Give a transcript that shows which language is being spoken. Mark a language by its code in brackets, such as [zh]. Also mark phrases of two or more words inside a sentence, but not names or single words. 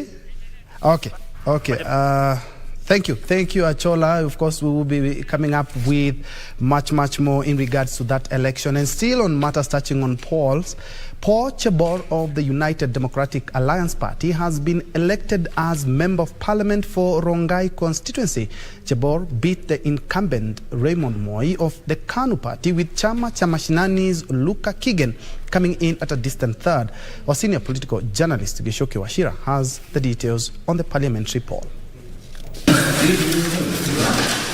[en] Okay. Thank you, Achola. Of course, we will be coming up with much more in regards to that election. And still on matters touching on polls, Paul Chebor of the United Democratic Alliance Party has been elected as Member of Parliament for Rongai constituency. Chebor beat the incumbent Raymond Moi of the Kanu Party, with Chama cha Mashinani's Luka Kigen coming in at a distant third. Our senior political journalist Gishoke Washira has the details on the parliamentary poll.